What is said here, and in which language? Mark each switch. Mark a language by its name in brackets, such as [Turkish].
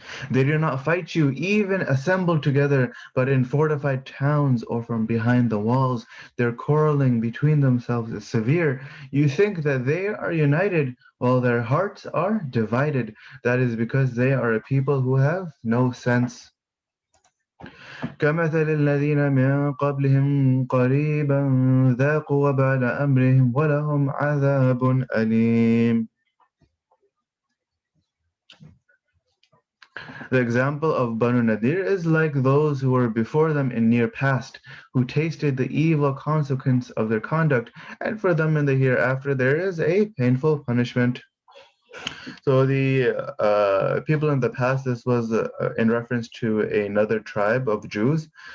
[English] They do not fight you, even assembled together, but in fortified towns or from behind the walls. Their quarreling between themselves is severe. You think that they are united, while their hearts are divided. That is because they are a people who have no sense. [Arabic] كمثل الذين من قبلهم قريبا ذاقوا وبال أمرهم ولهم عذاب أليم. [English] The example of Banu Nadir is like those who were before them in near past, who tasted the evil consequence of their conduct, and for them in the hereafter there is a painful punishment. So the people in the past, this was in reference to another tribe of Jews.